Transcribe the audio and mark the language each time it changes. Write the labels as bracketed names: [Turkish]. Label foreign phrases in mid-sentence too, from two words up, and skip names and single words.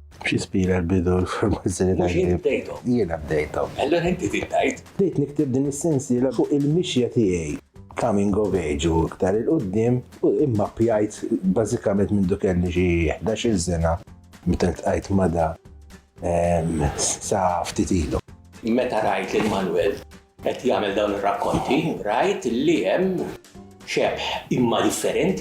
[Maltese] X'ispira l-bidu l-formazzjoni Mhux jien bdejthom. Jiena bdejthom. Allura inti tittajt. Bdejt nikteb din is-sensiela fuq il-mixja tiegħi. [English] Coming of age [Maltese] u iktar il-qoddim u immappjajt bażikament minn dak kelli xi 11 sena meta ltqajt mada sa ftit ilu. Meta rajt lil Manuel qed jagħmel dawn ir-rakkonti, rajt li hemm xebħ imma differenti.